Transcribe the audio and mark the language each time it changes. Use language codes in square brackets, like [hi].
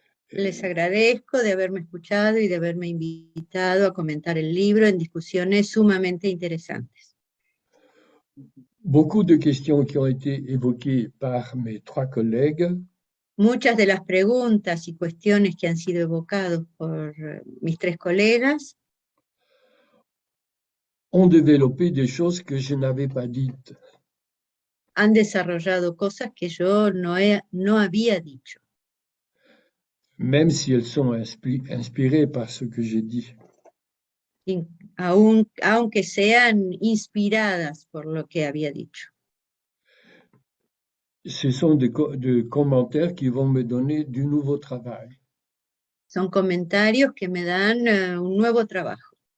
[es] Les agradezco de haberme escuchado y de haberme invitado a comentar el libro en discusiones sumamente interesantes. [fr] Beaucoup de questions qui ont été évoquées par mes trois collègues [es] Muchas de las preguntas y cuestiones que han sido evocados por mis tres colegas [fr] ont développé des choses que je n'avais pas dites. [es] han desarrollado cosas que yo no había dicho, [fr] Même si elles sont inspirées par ce que j'ai dit. [es] aunque sean inspiradas por lo que había dicho. [fr] Ce sont des commentaires qui vont me donner du nouveau travail. [es] Son comentarios que me dan un nuevo trabajo.